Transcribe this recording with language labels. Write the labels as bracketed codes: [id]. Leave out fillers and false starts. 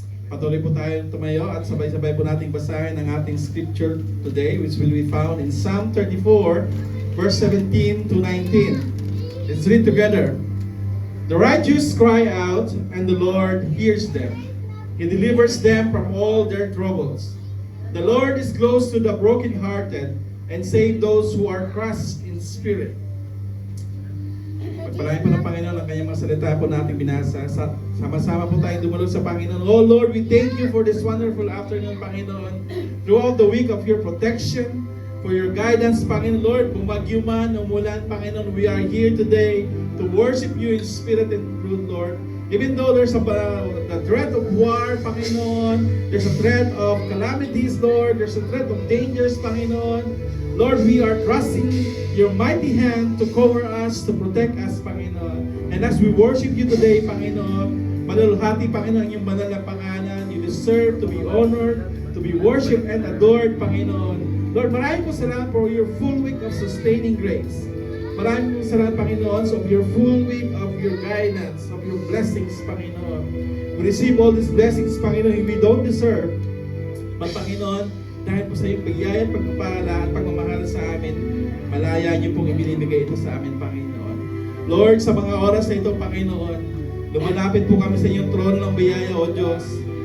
[tl] Patuloy po tayo tumayo at sabay-sabay po nating basahin ang ating scripture today, [en] which will be found in Psalm 34, verse 17 to 19. Let's read together. The righteous cry out, and the Lord hears them. He delivers them from all their troubles. The Lord is close to the brokenhearted and save those who are crushed in spirit. [tl] Pagpalain po ng Panginoon ang kanyang mga salita po natin binasa. Sama-sama po tayong dumalog sa Panginoon. [en] Oh Lord, we thank you for this wonderful afternoon, Panginoon. Throughout the week of your protection, for your guidance, Panginoon. Lord, [tl] bumagyo man, umulan, [en] Panginoon, we are here today to worship you in spirit and truth, Lord. Even though there's the threat of war, Panginoon, there's a threat of calamities, Lord, there's a threat of dangers, Panginoon. Lord, we are trusting your mighty hand to cover us, to protect us, Panginoon. And as we worship you today, Panginoon, [tl] malulhati, Panginoon, ang iyong banal na pangalan. [en] You deserve to be honored, to be worshipped and adored, Panginoon. Lord, [tl] maraming po salamat [en] for your full week of sustaining grace. [tl] Maraming po salamat, [en] Panginoon, of your full week of your guidance, of your blessings, Panginoon. We receive all these blessings, Panginoon, we don't deserve. [tl] But, Panginoon, dahil po sa iyong bigay at pagpapala at pagmamahal sa amin, malaya niyo pong ibinibigay ito sa amin, Panginoon. Lord, sa mga oras na ito, Panginoon, lumalapit po kami sa inyong trono ng biyaya, O Diyos.